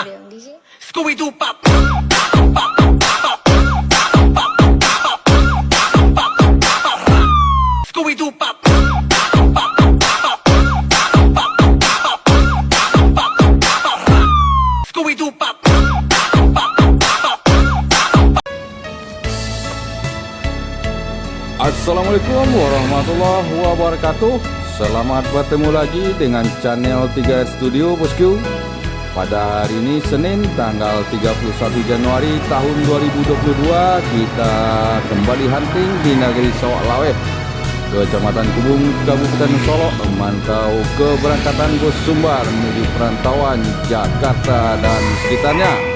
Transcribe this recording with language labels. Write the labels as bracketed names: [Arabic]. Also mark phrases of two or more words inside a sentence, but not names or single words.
[Arabic] Scooby-Doo pop. Scooby-Doo pop. Scooby-Doo pop. السلام عليكم ورحمة الله وبركاته. [Indonesian] Selamat bertemu lagi dengan channel 3 Studio Bosku. Pada hari ini Senin tanggal 31 Januari tahun 2022, kita kembali hunting di negeri Sawak Lawet, Kecamatan Kubung, Kabupaten Solok, memantau keberangkatan bus Sumbar menuju perantauan Jakarta dan sekitarnya.